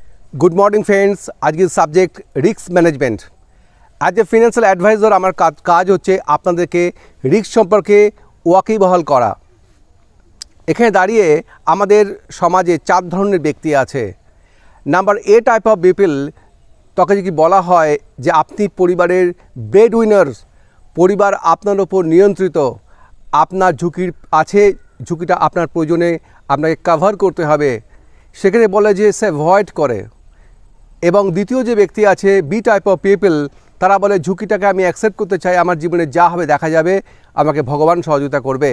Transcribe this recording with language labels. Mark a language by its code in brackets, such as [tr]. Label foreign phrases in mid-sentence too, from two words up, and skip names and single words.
[en] Good morning friends. [hi] आज की [en] subject risk management. [bn] আজ এ [en] financial advisor [bn] আমার কাজ হচ্ছে আপনাদেরকে রিস্ক সম্পর্কে ওয়াকিবহাল করা। এখানে দাঁড়িয়ে আমাদের সমাজে চার ধরনের ব্যক্তি আছে। [en] number A type of people [bn] ताके যদি বলা হয় যে আপনি পরিবারের [en] bread winner, [bn] পরিবার আপনার উপর নিয়ন্ত্রিত, আপনার ঝুঁকি আছে, ঝুঁকিটা আপনার প্রয়োজনে আপনাকে কভার করতে হবে, সেখানে বলে যে সে অ্যাভয়েড করে। এবং দ্বিতীয় যে ব্যক্তি আছে [en] B type of people, [bn] তারা বলে ঝুঁকিটাকে আমি অ্যাকসেপ্ট করতে চাই, আমার জীবনে যা হবে দেখা যাবে, আমাকে ভগবান সহযোগিতা করবে।